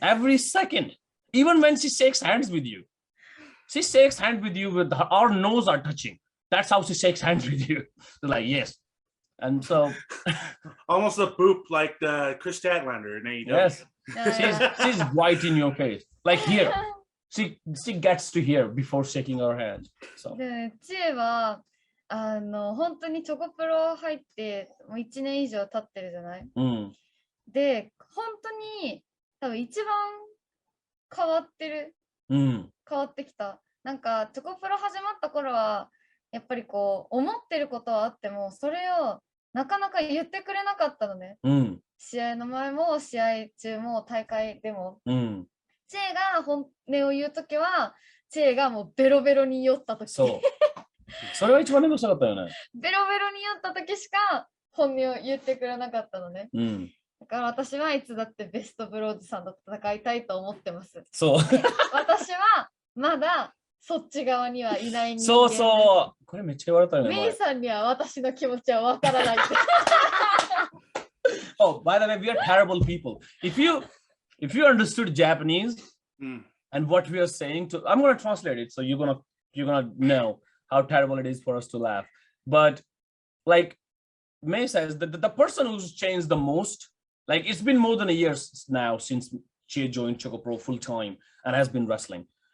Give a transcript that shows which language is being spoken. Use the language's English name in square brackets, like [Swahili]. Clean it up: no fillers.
[English] Every second, even when she shakes hands with you, she shakes hands with you with our nose are touching. That's how she shakes hands with you. They're like, yes. And so almost a boop like the Chris Statlander in AEW. Yes. She's right in your face. Like here. She gets to here before shaking her hand. So [Japanese] で、知恵は本当にチョコプロ入ってもう1年以上経ってるじゃない？で、本当に多分一番変わってる。変わってきた。なんかチョコプロ始まった頃はやっぱりこう思ってることはあってもそれをなかなか言ってくれなかったのね。試合の前も試合中も大会でも。チェが本音を言うときはチェがもうベロベロに酔ったとき。そう。それは一番面倒くさかったよね。ベロベロに酔ったときしか本音を言ってくれなかったのね。だから私はいつだってベストブローズさんと戦いたいと思ってます。そう。私はまだそっち側にはいない人間。そうそう。これめっちゃ言われたよね。メイさんには私の気持ちはわからない。 [English] Oh, by the way, we are terrible people. If you understood Japanese and what we are saying, I'm gonna translate it, so you're gonna know how terrible it is for us to laugh. But like Mei says, the person who's changed the most, like it's been more than a year now since she joined ChocoPro full time and has been wrestling.